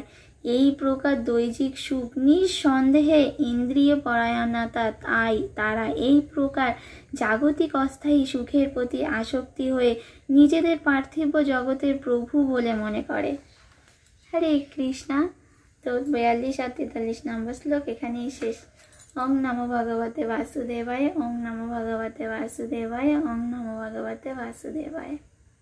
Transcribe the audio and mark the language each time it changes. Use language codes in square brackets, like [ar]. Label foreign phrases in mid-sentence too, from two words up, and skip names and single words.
[bn] এই প্রকার দৈহিক সুখ নিঃসন্দেহে ইন্দ্রিয় পরায়ণতা, তাই তারা এই প্রকার জাগতিক অস্থায়ী সুখের প্রতি আসক্তি হয়ে নিজেদের পার্থিব জগতের প্রভু বলে মনে করে। হরে কৃষ্ণা। তো 42 আর 43 নম্বর শ্লোক এখানেই শেষ। [sa] ওং নমো ভগবতে বাসুদেবায়, ওং নমো ভগবতে বাসুদেবায়, ওং নমো ভগবতে বাসুদেবায়।